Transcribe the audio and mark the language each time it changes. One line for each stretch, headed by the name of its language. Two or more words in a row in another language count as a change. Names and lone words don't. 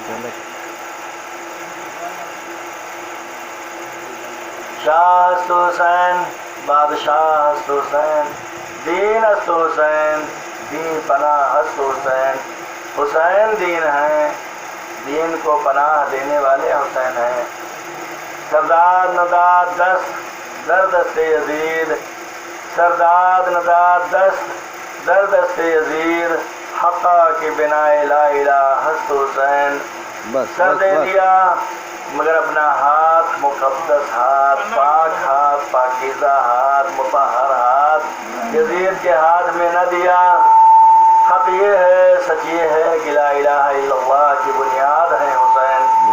Persian: شاہ ہست حسین بادشاہ ہست حسین، دین ہست حسین دین پناہ ہست حسین۔
Urdu: حسین دین ہیں، دین کو پناہ دینے والے حسین ہیں۔
Persian: سردار نداد دست در دست یزید، سردار نداد دست در دست یزید، حقا کی بنا
Arabic: لا الہ
Persian: ہست حسین۔
Urdu: سر دے دیا مگر اپنا ہاتھ، مقدس ہاتھ، پاک ہاتھ، پاکیزہ ہاتھ، مطہر ہاتھ یزید کے ہاتھ میں نہ دیا۔ حق یہ ہے، سچ یہ ہے کہ
Arabic: لا الہ الا اللہ
Urdu: کی بنیاد ہے حسین۔